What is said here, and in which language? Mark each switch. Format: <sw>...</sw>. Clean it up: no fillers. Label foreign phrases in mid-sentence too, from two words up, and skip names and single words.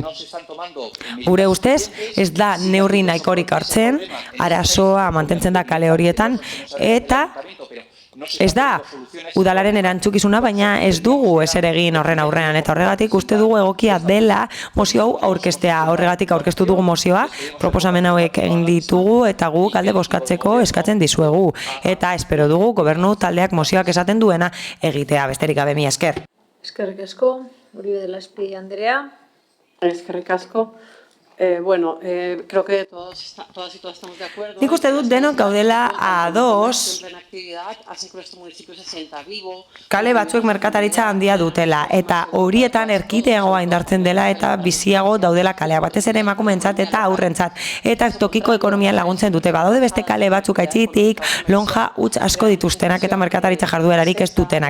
<eu>Gure ustez, ez da neurri nahikorik hartzen, arazoa mantentzen da kale horietan, eta ez da udalaren erantzukizuna, baina ez dugu ezer egin horren aurrean, eta horregatik uste dugu egokia dela mozio hau aurkeztea. Horregatik aurkeztu dugu mozioa, proposamen hauek egin ditugu, eta guk alde bozkatzeko eskatzen dizuegu. Eta espero dugu gobernu taldeak mozioak esaten duena egitea, besterik gabe, mila esker. Eskerrik asko, Uribe de la Espí Andrea. Eskerrik asko.</eu> <es>Creo que todas y todas estamos de acuerdo.</es> <eu>Nik uste dut denok gaudela ados kale batzuek merkataritza handia dutela, eta horietan erkiteagoa indartzen dela eta biziago daudela kalea, batez ere emakumeentzat eta aurrentzat, eta tokiko ekonomian laguntzen dute. Badaude beste kale batzuk aitzitik, lonja huts asko dituztenak eta merkataritza jarduerarik ez dutenak.</eu>